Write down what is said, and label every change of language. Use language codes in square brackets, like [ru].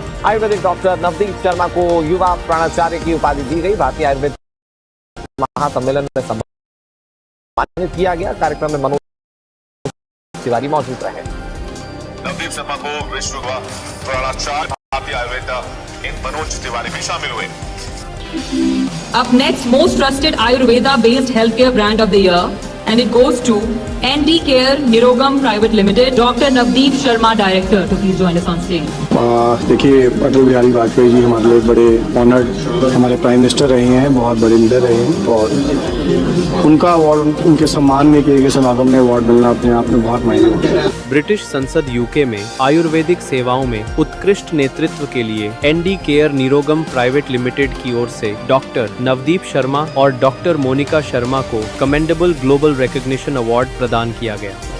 [hi] Ayurvedic doctor Navdeep Sharma को युवा प्राणाचार्य की उपाधि दी गई। भारतीय आयुर्वेद महासम्मेलन में सम्मानित किया गया। कार्यक्रम में मनोज तिवारी मौजूद रहे। नवदीप शर्मा को विश्व प्राणाचार्य भारतीय आयुर्वेदा इन मनोज तिवारी भी शामिल हुए। [en] Up next, most trusted Ayurveda-based healthcare brand of the year, and it goes to ND Care Nirogam Private Limited. Dr. Navdeep Sharma, Director, to please join us on stage. [hi] देखिए, अटल बिहारी वाजपेयी जी हमारे लिए बड़े ऑनर्ड हमारे प्राइम मिनिस्टर रहे हैं, बहुत बड़े leader रहे हैं और उनका अवार्ड, उनके सम्मान में किए गए समागम में अवार्ड मिलना अपने आप में बहुत मायने रखता है। ब्रिटिश संसद UK में आयुर्वेदिक सेवाओं में उत्कृष्ट नेतृत्व के लिए ND care Nirogam private limited की ओर से डॉक्टर नवदीप शर्मा और डॉक्टर मोनिका शर्मा को कमेंडेबल ग्लोबल रिकॉग्निशन अवार्ड प्रदान किया गया।